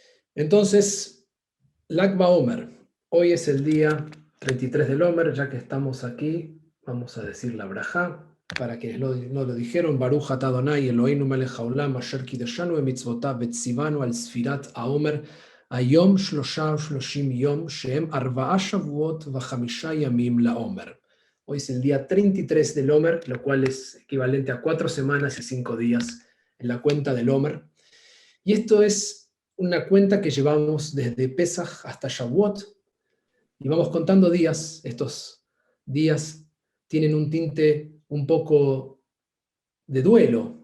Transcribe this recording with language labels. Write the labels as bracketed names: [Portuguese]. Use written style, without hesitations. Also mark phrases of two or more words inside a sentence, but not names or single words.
[Spanish] Entonces, Lag BaOmer. Hoy es el día 33 del Omer, ya que estamos aquí, vamos a decir la brajá. Para quienes no lo dijeron, [Hebrew] ברוך אתה אדני אלהינו מלך העולם אשר קדשנו במצותיו וצונו על ספירת העמר היום שלשה שלשים יום שהם ארבעה שבועות וחמשה ימים לעמר. [Spanish] Hoy es el día 33 del Omer, lo cual es equivalente a 4 semanas y 5 días en la cuenta del Omer. Y esto es una cuenta que llevamos desde Pesach hasta Shavuot, y vamos contando días. Estos días tienen un tinte un poco de duelo.